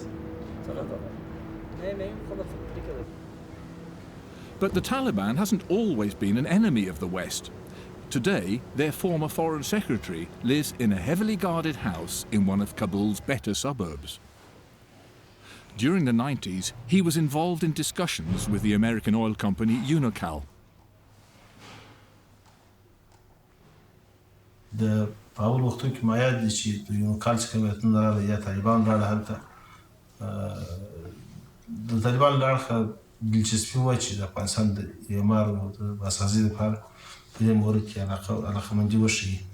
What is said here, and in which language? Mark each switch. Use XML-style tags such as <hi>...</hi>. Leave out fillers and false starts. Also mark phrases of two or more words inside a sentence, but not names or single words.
<en>But the Taliban hasn't always been an enemy of the West. Today, their former foreign secretary lives in a heavily guarded house in one of Kabul's better suburbs. During the 90s, he was involved in discussions with the American oil company Unocal.</en> <ps>د اول وختو کې ما یاد دي چې د یونکال څخه وطن راغلی یا طالبان راغله هلته د طالبان له اړخه دلچسپي وه چې د افغانستان د اعمار او د بازسازۍ لپاره په دې مورد کې علاقمندي وښیي.</ps>